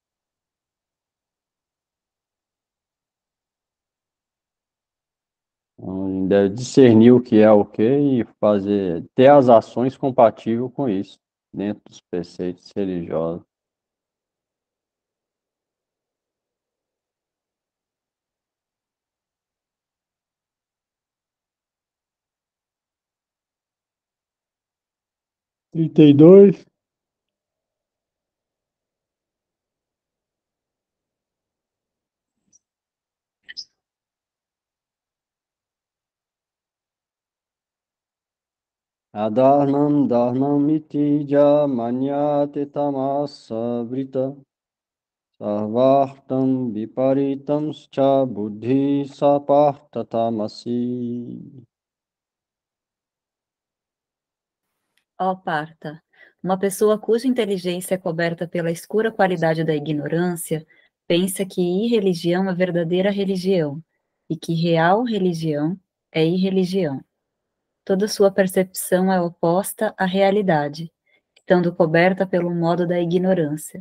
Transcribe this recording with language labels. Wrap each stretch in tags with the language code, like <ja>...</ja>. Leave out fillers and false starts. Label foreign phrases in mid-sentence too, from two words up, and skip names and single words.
<pt>Então, a gente deve discernir o que é o que e ter as ações compatíveis com isso, dentro dos preceitos religiosos. Trinta e dois.</pt> <sa>Adharnam dharmam iti manyate tamasa vrita sarvartam viparitam cha buddhi sapartha tamasi.</sa> <pt>Ó Partha, uma pessoa cuja inteligência é coberta pela escura qualidade da ignorância pensa que irreligião é verdadeira religião e que real religião é irreligião. Toda sua percepção é oposta à realidade, estando coberta pelo modo da ignorância.</pt>